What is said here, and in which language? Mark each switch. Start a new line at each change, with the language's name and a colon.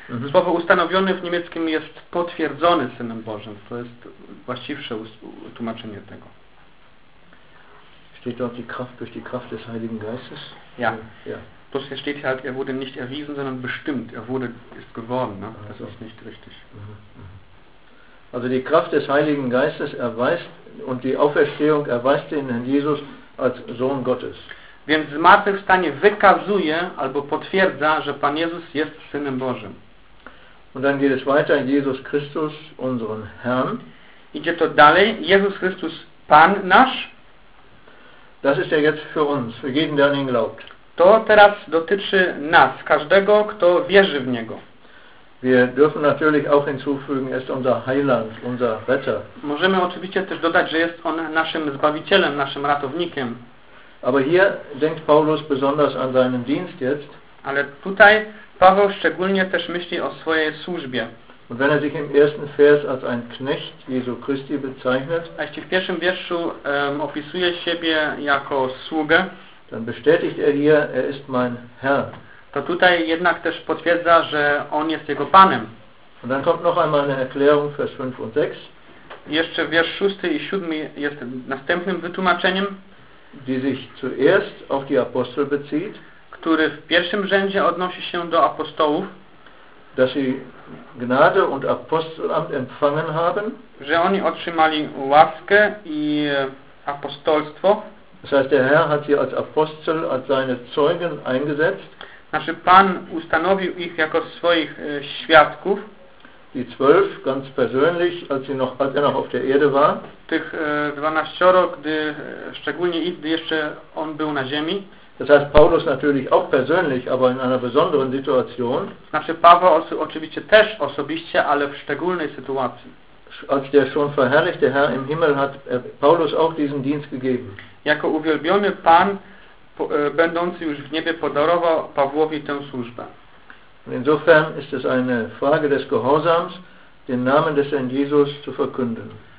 Polish: Słowo ustanowiony w niemieckim jest potwierdzony synem Bożym. To jest właściwsze tłumaczenie tego.
German: Steht dort die Kraft durch die Kraft des Heiligen Geistes? Ja. Plus hier steht halt, er wurde nicht erwiesen, sondern bestimmt. Er wurde, ist geworden. Ne? Das ist nicht richtig. Also die Kraft des Heiligen Geistes erweist und die Auferstehung erweist den Herrn Jesus als Sohn Gottes.
Polish: Więc zmartwychwstanie wykazuje albo potwierdza, że Pan Jezus jest Synem Bożym.
German: Und dann geht es weiter, Jesus Christus, unseren Herrn.
Polish: Idzie to dalej, Jezus Chrystus, Pan nasz.
German: Das ist ja jetzt für uns, für jeden, der an ihn glaubt.
Polish: To teraz dotyczy nas, każdego, kto wierzy w Niego.
German: Wir dürfen natürlich auch hinzufügen, er ist unser Heiland, unser Retter.
Polish: Możemy oczywiście też dodać, że jest on naszym Zbawicielem, naszym ratownikiem.
German: Aber hier denkt Paulus besonders an seinen Dienst jetzt.
Polish: Ale tutaj Paweł szczególnie też myśli o swojej służbie.
German: Und wenn er sich im ersten Vers als ein Knecht Jesu Christi bezeichnet,
Polish: a jeśli w pierwszym wierszu opisuje siebie jako sługę,
German: dann bestätigt er hier, er ist mein Herr.
Polish: To tutaj jednak też potwierdza, że on jest jego Panem.
German: Und dann kommt noch einmal eine Erklärung, Vers 5 und 6.
Polish: Jeszcze wiersz 6 i 7 jest następnym wytłumaczeniem,
German: die sich zuerst auf die Apostel bezieht,
Polish: który w pierwszym rzędzie odnosi się do apostołów,
German: dass sie Gnade und Apostelamt empfangen haben,
Polish: że oni otrzymali łaskę i apostolstwo.
German: Das heißt, der Herr hat sie als Apostel, als seine Zeugen eingesetzt.
Polish: Znaczy, Pan ustanowił ich jako swoich świadków.
German: Die zwölf, ganz persönlich, als er noch auf der Erde war.
Polish: Tych dwanaścioro, gdy jeszcze on był na ziemi.
German: Das heißt, Paulus natürlich auch persönlich, aber in einer besonderen Situation.
Polish: Znaczy, Paweł oczywiście też osobiście, ale w szczególnej sytuacji.
German: Als der schon verherrlichte Herr im Himmel hat Paulus auch diesen Dienst gegeben.
Polish: Jako uwielbiony Pan, będący już w niebie, podarował Pawłowi tę służbę.
German: Insofern ist es eine Frage des Gehorsams, den Namen des Herrn Jesus zu verkünden.